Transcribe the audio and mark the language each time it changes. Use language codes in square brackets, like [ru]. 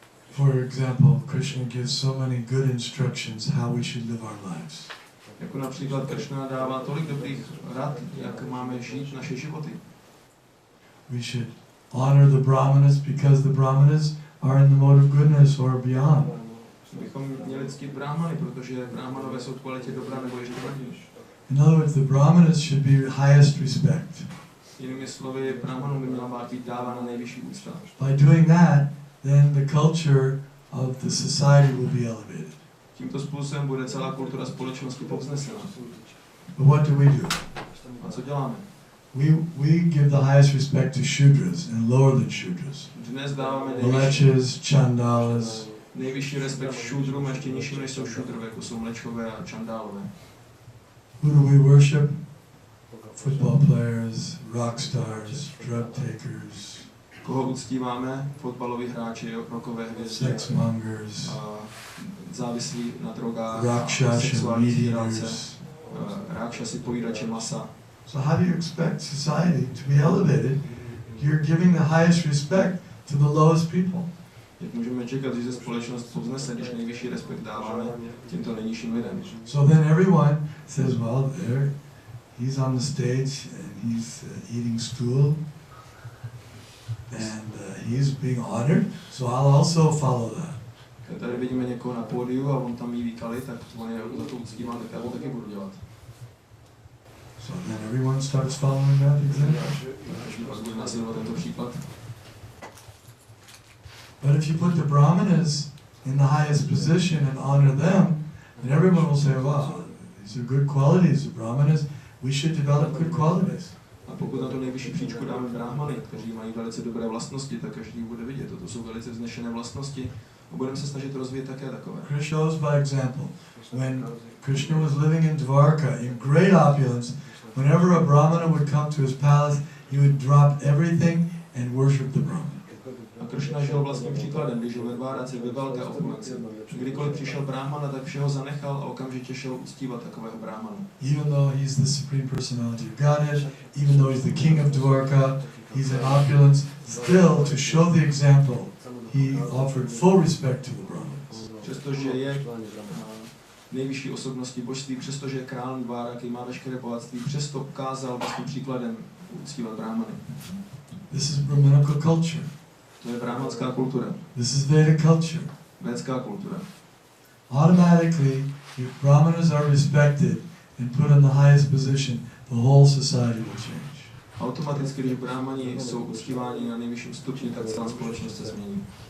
[en] For example, Krishna gives so many good instructions how we should live our lives. [cs] Jako například Kršna dává tolik dobrých rad, jak máme žít naše životy. [en] We should honor the Brahmanas because the Brahmanas are in the mode of goodness or beyond. [cs] Bychom měli ctít Brahmany, protože Brahmanové jsou v kvalitě dobra nebo ještě lepší. [en] In other words, the Brahmanas should be highest respect. [cs] Jinými slovy, Brahmanům by měla být dávána nejvyšší úcta. [en] By doing that, then the culture of the society will be elevated. [cs] Tímto způsobem bude celá kultura společnosti povznesena. [en] But what do we do? [cs] A co děláme? [en] We give the highest respect to Shudras and lower than Shudras. [cs] Dnes dáváme [en] Mlechas, Chandalas. [cs] nejvyšší respekt šudrům, ještě nižším než jsou šudrové, jako jsou mlečkové a čandálové. [en] Who do we worship? Football players, rock stars, drug takers. [cs] Koho uctíváme? Fotbaloví hráči, rockové hvězdy, [en] sex mongers, [cs] závislí na drogách, sexuální zvířátce, rákšasi, pojídače masa. [en] So how do you expect society to be elevated? You're giving the highest respect to the lowest people. [cs] Jak můžeme čekat, že se společnost povznese, když nejvyšší respekt dáváme těmto nejnižším lidem? [en] So then everyone says, well, there, he's on the stage and he's eating stool and he's being honored, so I'll also follow that. [cs] Tady vidíme někoho na pódiu a on tam jí výkali, tak on je za to uctíván, tak já to taky budu dělat. [en] So then everyone starts following that example. [cs] Takže pak bude následovat tento příklad. [en] But if you put the Brahmanas in the highest position and honor them, then everyone will say, wow, these are good qualities, the Brahmanas, we should develop good qualities. [cs] A pokud na to nejvyšší příčku dáme brahmany, kteří mají velice dobré vlastnosti, tak každý bude vidět, toto jsou velice vznešené vlastnosti a budeme se snažit rozvíjet také takové. [en] Krishna shows by example. When Krishna was living in Dwarka in great opulence, whenever a Brahmana would come to his palace, he would drop everything and worship the Brahmana. [cs] A Kršna žil vlastním příkladem, když žil ve Dváraci ve velké opulenci. Kdykoliv přišel brahmana, tak všeho zanechal a okamžitě šel uctívat takového brahmana. [en] Even though he's the supreme personality of Godhead, even though he's the king of Dwarka, he's in opulence, still to show the example, he offered full respect to the Brahmanas. [cs] Přestože je nejvyšší osobností božství, přestože je král Dváraky, má veškeré bohatství, přesto ukázal vlastním příkladem uctívat brahmany. [en] This is Brahmanical culture. [cs] To je brahmanská kultura. [en] This is Vedic culture. [cs] Védská kultura. [en] Automatically, if Brahmanas are respected and put in the highest position, the whole society will change. [cs] Automaticky, když brahmani jsou uctíváni na nejvyšším stupni, tak celá společnost se změní.